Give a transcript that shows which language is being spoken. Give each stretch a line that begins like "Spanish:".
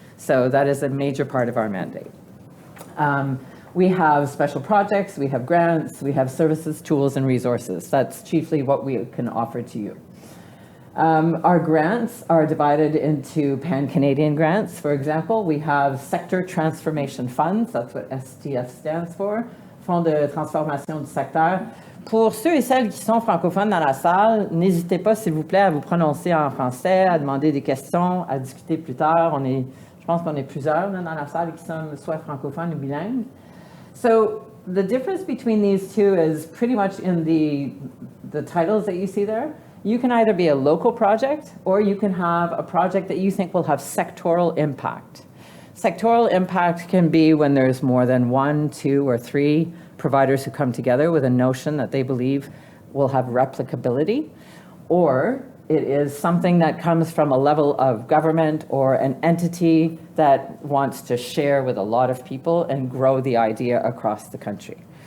English: So that is a major part of our mandate. We have special projects, we have grants, we have services, tools, and resources. That's chiefly what we can offer to you. Our grants are divided into pan-Canadian grants. For example, we have sector transformation funds. That's what STF stands for, Fonds de transformation du secteur.
French: Pour ceux et celles qui sont francophones dans la salle, n'hésitez pas, s'il vous plaît, à vous prononcer en français, à demander des questions, à discuter plus tard. Je pense qu'on est plusieurs dans la salle qui sont soit francophones ou bilingues.
English: So the difference between these two is pretty much in the titles that you see there. You can either be a local project or you can have a project that you think will have sectoral impact. Sectoral impact can be when there's more than 1, 2, or 3 providers who come together with a notion that they believe will have replicability, or it is something that comes from a level of government or an entity that wants to share with a lot of people and grow the idea across the country.